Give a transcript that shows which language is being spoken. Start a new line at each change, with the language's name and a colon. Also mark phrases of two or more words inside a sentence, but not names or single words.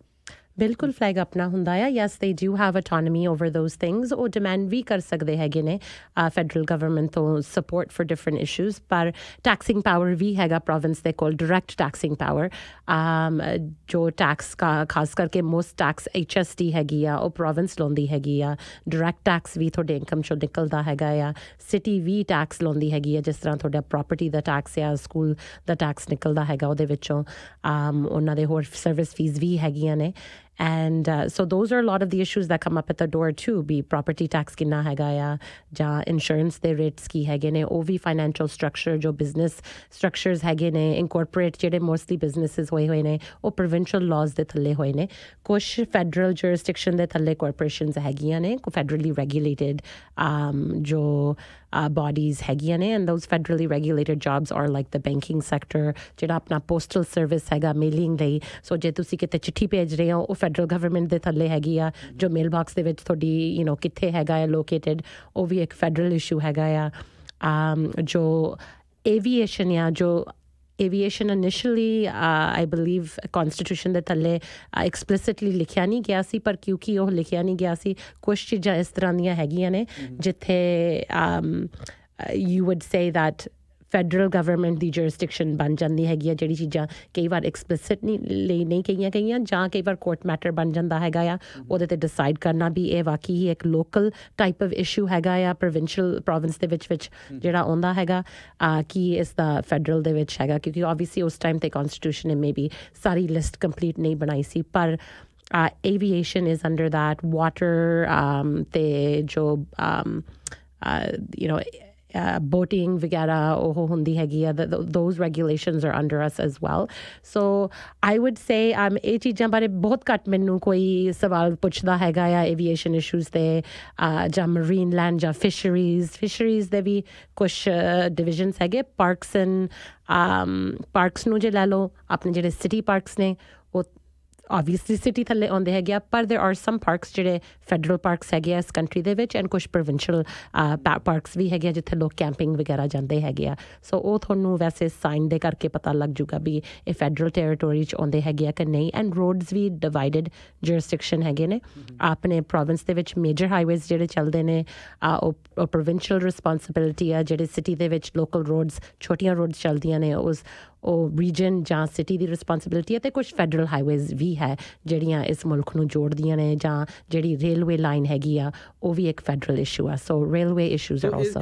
Punjabi: ਬਿਲਕੁਲ ਫਲੈਗ ਆਪਣਾ ਹੁੰਦਾ ਆ
English: yes they do have autonomy over those things
Punjabi: ਉਹ ਡਿਮਾਂਡ ਵੀ ਕਰ ਸਕਦੇ ਹੈਗੇ ਨੇ
English: federal government
Punjabi: ਤੋਂ
English: support for different issues
Punjabi: ਪਰ
English: taxing power
Punjabi: ਵੀ ਹੈਗਾ ਪ੍ਰੋਵਿੰਸ ਦੇ ਕੋਲ
English: direct taxing power
Punjabi: ਜੋ ਟੈਕਸ ਖਾਸ ਕਰਕੇ
English: most tax HST
Punjabi: ਹੈਗੀ ਆ ਉਹ ਪ੍ਰੋਵਿੰਸ ਲਾਉਂਦੀ ਹੈਗੀ ਆ
English: direct tax
Punjabi: ਵੀ ਤੁਹਾਡੇ ਇਨਕਮ ਚੋਂ ਨਿਕਲਦਾ ਹੈਗਾ ਆ ਸਿਟੀ ਵੀ ਟੈਕਸ ਲਾਉਂਦੀ ਹੈਗੀ ਆ ਜਿਸ ਤਰ੍ਹਾਂ ਤੁਹਾਡਾ ਪ੍ਰੋਪਰਟੀ ਦਾ ਟੈਕਸ ਆ ਸਕੂਲ ਦਾ ਟੈਕਸ ਨਿਕਲਦਾ ਹੈਗਾ ਉਹਦੇ ਵਿੱਚੋਂ ਉਹਨਾਂ ਦੇ ਹੋਰ
English: service fees
Punjabi: ਵੀ ਹੈਗੀਆਂ ਨੇ
English: And so those are a lot of the issues that come up at the door too
Punjabi: be
English: property tax
Punjabi: kinna hega ya ja insurance de rates ki hege ne ov
English: financial structure
Punjabi: jo
English: business structures
Punjabi: hege ne incorporate jede
English: mostly businesses
Punjabi: ਹੋਏ ਨੇ ਓਹ provincial laws ਦੇ ਥੱਲੇ ਹੋਏ ਨੇ ਕੁਝ
English: federal jurisdiction
Punjabi: de thalle corporations hegiyan ne
English: federally regulated
Punjabi: jo bodies hegiyan ne
English: and those federally regulated jobs are like the banking sector
Punjabi: ਜਿਹੜਾ ਆਪਣਾ
English: postal service
Punjabi: ਹੈਗਾ mailing ਲਈ so ਜੇ ਤੁਸੀਂ ਕਿਤੇ ਚਿੱਠੀ ਭੇਜ ਰਹੇ ਹੋ ਉਹ
English: federal government
Punjabi: ਦੇ ਥੱਲੇ ਹੈਗੀ ਆ ਜੋ
English: mail box
Punjabi: ਦੇ ਵਿੱਚ ਤੁਹਾਡੀ ਕਿੱਥੇ ਹੈਗਾ ਆ ਲੋਕੇਟਡ ਉਹ ਵੀ ਇੱਕ
English: federal issue
Punjabi: ਹੈਗਾ ਆ ਜੋ ਏਵੀਏਸ਼ਨ ਆ ਜੋ
English: aviation initially I believe constitution
Punjabi: ਦੇ ਥੱਲੇ explicitly ਲਿਖਿਆ ਨਹੀਂ ਗਿਆ ਸੀ ਪਰ ਕਿਉਂਕਿ ਉਹ ਲਿਖਿਆ ਨਹੀਂ ਗਿਆ ਸੀ ਕੁਝ ਚੀਜ਼ਾਂ ਇਸ ਤਰ੍ਹਾਂ ਦੀਆਂ ਹੈਗੀਆਂ ਨੇ ਜਿੱਥੇ
English: you would say that federal government
Punjabi: ਦੀ ਜੁਰਿਸਡਿਕਸ਼ਨ ਬਣ ਜਾਂਦੀ ਹੈਗੀ ਆ ਜਿਹੜੀ ਚੀਜ਼ਾਂ ਕਈ ਵਾਰ ਐਕਸਪਲਿਸਿਟ ਨਹੀਂ ਕਹੀਆਂ ਗਈਆਂ ਜਾਂ ਕਈ ਵਾਰ
English: court matter
Punjabi: ਬਣ ਜਾਂਦਾ ਹੈਗਾ ਆ ਉਹਦੇ 'ਤੇ ਡਿਸਾਈਡ ਕਰਨਾ ਵੀ ਇਹ ਵਾਕਈ ਹੀ ਇੱਕ
English: local type of issue
Punjabi: ਹੈਗਾ ਆ ਪ੍ਰੋਵਿੰਸ ਦੇ ਵਿੱਚ ਜਿਹੜਾ ਆਉਂਦਾ ਹੈਗਾ ਕਿ ਇਸ ਦਾ ਫੈਡਰਲ ਦੇ ਵਿੱਚ ਹੈਗਾ ਕਿਉਂਕਿ ਓਬਵੀਅਸਲੀ ਉਸ ਟਾਈਮ 'ਤੇ ਕੌਨਸਟੀਟਿਊਸ਼ਨ ਨੇ ਮੇਬੀ ਸਾਰੀ
English: list complete
Punjabi: ਨਹੀਂ ਬਣਾਈ ਸੀ ਪਰ
English: aviation is under that water
Punjabi: ਤੇ ਜੋ boating ਵਗੈਰਾ ਓਹ ਹੁੰਦੀ ਹੈਗੀ
English: those regulations are under us as well so I would say
Punjabi: ਇਹ ਚੀਜ਼ਾਂ ਬਾਰੇ ਬਹੁਤ ਘੱਟ ਮੈਨੂੰ ਕੋਈ ਸਵਾਲ ਪੁੱਛਦਾ ਹੈਗਾ ਆ
English: aviation issues
Punjabi: ਤੇ ਜਾਂ
English: marine land
Punjabi: ਜਾਂ fisheries ਦੇ ਵੀ ਕੁਝ divisions ਹੈਗੇ parks ਨੂੰ ਜੇ ਲੈ ਲਓ ਆਪਣੇ ਜਿਹੜੇ
English: city parks
Punjabi: ਨੇ ਉਹ
English: obviously city
Punjabi: ਥੱਲੇ ਆਉਂਦੇ ਹੈਗੇ ਆ ਪਰ
English: there are some parks
Punjabi: ਜਿਹੜੇ
English: federal parks
Punjabi: ਹੈਗੇ ਆ ਇਸ ਕੰਟਰੀ ਦੇ ਵਿੱਚ and ਕੁਝ provincial parks ਵੀ ਹੈਗੇ ਆ ਜਿੱਥੇ ਲੋਕ ਕੈਂਪਿੰਗ ਵਗੈਰਾ ਜਾਂਦੇ ਹੈਗੇ ਆ ਸੋ ਉਹ ਤੁਹਾਨੂੰ ਵੈਸੇ ਸਾਈਨ ਦੇ ਕਰਕੇ ਪਤਾ ਲੱਗ ਜੂਗਾ ਵੀ ਇਹ federal territory 'ਚ ਆਉਂਦੇ ਹੈਗੇ ਆ ਕਿ ਨਹੀਂ
English: and roads
Punjabi: ਵੀ
English: divided jurisdiction
Punjabi: ਹੈਗੇ ਨੇ ਆਪਣੇ province ਦੇ ਵਿੱਚ
English: major highways
Punjabi: ਜਿਹੜੇ ਚੱਲਦੇ ਨੇ ਉਹ
English: provincial responsibility
Punjabi: ਆ ਜਿਹੜੇ city ਦੇ ਵਿੱਚ
English: local roads
Punjabi: ਛੋਟੀਆਂ roads ਚੱਲਦੀਆਂ ਨੇ ਉਹ ਰੀਜਨ ਜਾਂ ਸਿਟੀ ਦੀ ਰਿਸਪੌਂਸਿਬਿਲਿਟੀ ਹੈ ਅਤੇ ਕੁਝ
English: federal highways
Punjabi: ਵੀ ਹੈ ਜਿਹੜੀਆਂ ਇਸ ਮੁਲਕ ਨੂੰ ਜੋੜਦੀਆਂ ਨੇ ਜਾਂ ਜਿਹੜੀ
English: railway line
Punjabi: ਹੈਗੀ ਆ ਉਹ ਵੀ ਇੱਕ
English: federal issue
Punjabi: ਆ ਸੋ
English: railway issues are also